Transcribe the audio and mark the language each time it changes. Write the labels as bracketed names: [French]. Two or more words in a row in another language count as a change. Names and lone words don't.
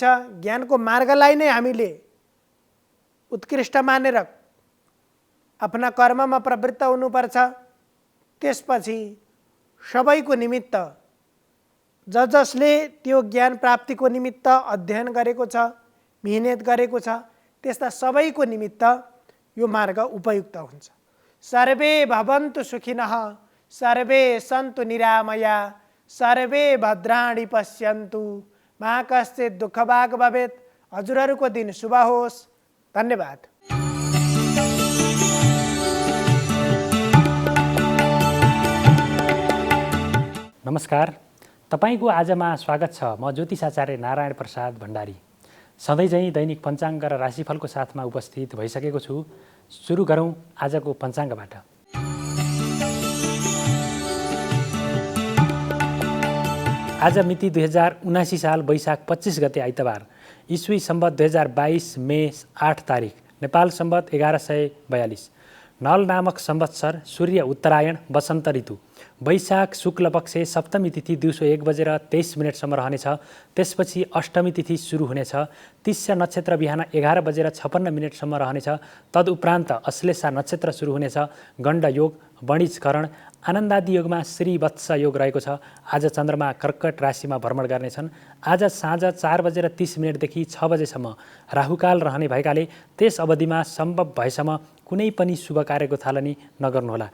[Nepali] ज्ञानको मार्गलाई नै हामीले उत्कृष्ट मानेर आफ्ना कर्ममा प्रवृत्त हुनुपर्छ। त्यसपछि सबैको निमित्त जसले त्यो ज्ञान प्राप्तिको निमित्त अध्ययन गरेको छ, मेहनत गरेको छ, त्यस्ता सबैको निमित्त यो मार्ग उपयुक्त हुन्छ। [Sanskrit] सर्वे भवन्तु सुखिनः, सर्वे सन्तु निरामया, सर्वे भद्राणि पश्यन्तु मा कश्चित् दुःखभाग् भवेत्। [Nepali] हजुरहरूको दिन शुभ होस्। धन्यवाद। नमस्कार, तपाईको आजमा स्वागत छ। म ज्योतिषाचार्य नारायण प्रसाद भण्डारी सधैँझै दैनिक पञ्चाङ्ग र राशिफलको साथमा उपस्थित भइसकेको छु। सुरु गरौँ आजको पञ्चाङ्गबाट। आज मिति 2079 साल वैशाख 25 गते आइतबार, इस्वी सम्वत 2022 मे 8 तारिक, नेपाल सम्वत 1142, नल नामक संवत्सर, सूर्य उत्तरायण, वसन्त ऋतु, वैशाख शुक्ल पक्ष सप्तमी तिथि दिउँसो 1:23 रहनेछ। त्यसपछि अष्टमी तिथि सुरु हुनेछ। तिस्या नक्षत्र बिहान 11:56 रहनेछ। तदुपरान्त अश्लेषा नक्षत्र सुरु हुनेछ। गण्ड योग, वणिजकरण, आनन्दादि योगमा श्रीवत्स योग रहेको छ। आज चन्द्रमा कर्कट राशिमा भ्रमण गर्नेछन्। आज साँझ 4:30 देखि 6 बजेसम्म राहुकाल रहने भएकाले त्यस अवधिमा सम्भव भएसम्म कुनै पनि शुभ कार्यको थालनी नगर्नुहोला।